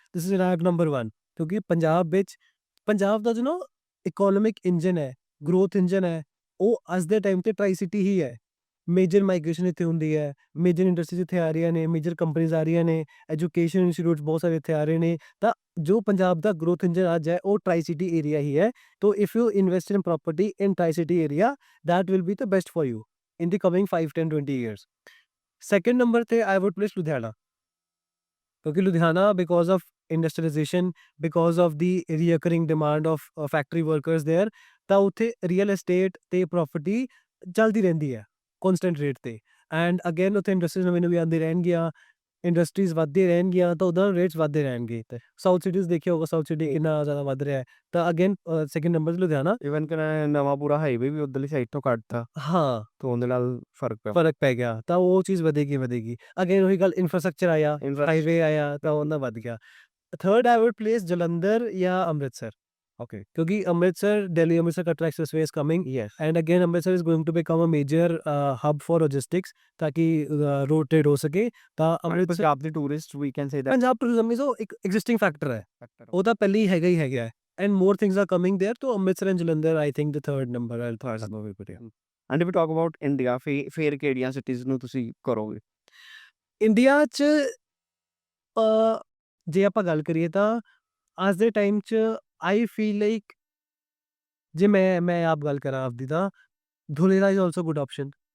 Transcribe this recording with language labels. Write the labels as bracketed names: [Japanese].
[English] this is rank number 1 [Punjabi] ਕਿਉਂਕਿ ਪੰਜਾਬ ਦਾ ਜੋ ਨਾ ਇਕੋਨੋਮਿਕ ਇੰਜਨ ਹੈ, ਗਰੋਥ ਇੰਜਨ ਹੈ, ਉਹ ਅੱਜ ਦੇ ਟਾਈਮ ਤੇ ਟਰਾਈ ਸਿਟੀ ਹੀ ਹੈ। ਮੇਜਰ ਮਾਈਗ੍ਰੇਸ਼ਨ ਇੱਥੇ ਹੁੰਦੀ ਹੈ, ਮੇਜਰ ਇੰਡਸਟਰੀਜ਼ ਇੱਥੇ ਆ ਰਹੀਆਂ ਨੇ, ਮੇਜਰ ਕੰਪਨੀਜ਼ ਆ ਰਹੀਆਂ ਨੇ, ਐਜੂਕੇਸ਼ਨ ਇੰਸਟੀਟਿਊਟਸ ਬਹੁਤ ਸਾਰੇ ਇੱਥੇ ਆ ਰਹੇ ਨੇ। ਤਾਂ ਜੋ ਪੰਜਾਬ ਦਾ ਗਰੋਥ ਇੰਜਨ ਅੱਜ ਹੈ ਉਹ ਟਰਾਈ ਸਿਟੀ ਏਰੀਆ ਹੀ ਹੈ। [English] ਤੋ if you invest in property in tricity area, that will be the best for you in the coming 5, 10, 20 years. Second number ਤੇ I would place Ludhiana, ਕਿਉਂਕਿ Ludhiana because of industrialization, because of the reoccurring demand of factory workers there, [Punjabi] ਤਾਂ ਉੱਥੇ real estate ਤੇ property ਚੱਲਦੀ ਰਹਿੰਦੀ ਹੈ ਕੌਨਸਟੈਂਟ rate ਤੇ। And again ਉੱਥੇ ਇੰਡਸਟਰੀਜ਼ ਨਵੀਂ ਆਉਂਦੀ ਰਹਿਣਗੀਆਂ, ਇੰਡਸਟਰੀਜ਼ ਵੱਧਦੀਆਂ ਰਹਿਣਗੀਆਂ ਤਾਂ ਉਹਦਾ ਰੇਟਸ ਵੱਧਦੇ ਰਹਿਣਗੇ। ਤੇ ਸਾਊਥ ਸਿਟੀਜ਼ ਦੇਖਿਆ ਹੋਗਾ, ਸਾਊਥ ਸਿਟੀ ਇੰਨਾ ਜ਼ਿਆਦਾ ਵੱਧ ਰਿਹਾ ਹੈ। ਤਾਂ ਅਗੇਨ ਸੈਕਿੰਡ ਨੰਬਰ 'ਤੇ ਲੁਧਿਆਣਾ। ਇਵਨ ਕਿ ਨਵਾਂ ਪੂਰਾ ਹਾਈਵੇ ਵੀ ਉੱਧਰਲੀ ਸਾਈਡ ਤੋਂ ਕੱਢਤਾ, ਹਾਂ, ਤਾਂ ਉਹਦੇ ਨਾਲ ਫਰਕ ਫਰਕ ਪੈ ਗਿਆ ਤਾਂ ਉਹ ਚੀਜ਼ ਵਧੇਗੀ। ਅਗੇਨ ਉਹੀ ਗੱਲ, ਇਨਫਰਾਸਟ੍ਰਕਚਰ ਆਇਆ, ਹਾਈਵੇ ਆਇਆ ਤਾਂ ਉਹਨਾਂ ਵੱਧ ਗਿਆ। [English] Third I would place Jalandhar ਜਾਂ Amritsar. Okay. ਕਿਉਂਕਿ Amritsar, Delhi Amritsar Katra Expressway is coming, yes, and again Amritsar is going to become a major hub for logistics [Hindi] ताकि road trade हो सके। [Punjabi] ਤਾਂ ਅੰਮ੍ਰਿਤਸਰ ਪੰਜਾਬ ਦੇ tourist we [English] can say that [Punjabi] Punjab tourism is ਇੱਕ existing factor ਹੈ, ਉਹ ਤਾਂ ਪਹਿਲੇ ਹੀ ਹੈਗਾ ਹੈ। [English] and more things are coming there, तो Amritsar and Jalandhar I think the third number I [Punjabi] third ਵੀ ਵਧੀਆ। [English] and if you talk about India, [Punjabi] ਫੇਰ ਕਿਹੜੀਆਂ ਸਿਟੀਜ਼ ਨੂੰ ਤੁਸੀਂ ਕਰੋਗੇ? ਇੰਡੀਆ 'ਚ ਜੇ ਆਪਾਂ ਗੱਲ ਕਰੀਏ ਤਾਂ ਅੱਜ ਦੇ ਟਾਈਮ 'ਚ ਆਈ ਫੀਲ ਲਾਈਕ, ਜੇ ਮੈਂ ਆਪ ਗੱਲ ਕਰਾਂ ਆਪਦੀ ਤਾਂ ਧੁਲੇਰਾ ਇਜ਼ ਆਲਸੋ ਗੁੱਡ ਆਪਸ਼ਨ।